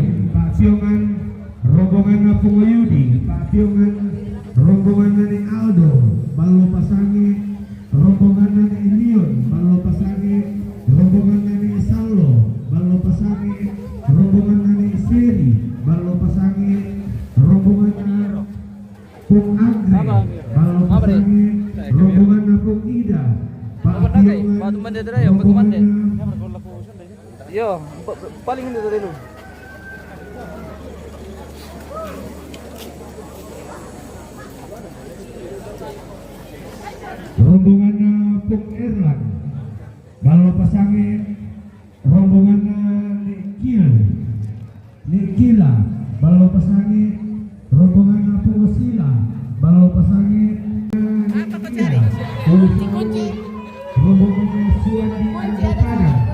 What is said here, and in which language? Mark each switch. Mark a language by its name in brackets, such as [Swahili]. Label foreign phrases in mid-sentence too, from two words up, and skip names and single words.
[Indonesian] Pak Tiongan rombongan Punguyudi. Pak Tiongan rombongan dari Aldo. Balo Pasangi rombongan dari Leon. Balo Pasangi rombongan dari Salo. Balo Pasangi rombongan dari Seri. Balo Pasangi rombongan dari Pung Agri. Balo Pasangi rombongan dari Pung Ida. Pak Tiongan Batu mandi dari Om, kemana? Yo, paling ini dari lu. rombongannya Pung Erlan. Balo Pasangi rombongannya Nikila. Balo Pasangi rombongannya Pung Sila. Balo Pasangi Nikila. Rombongannya Suwandi Antara.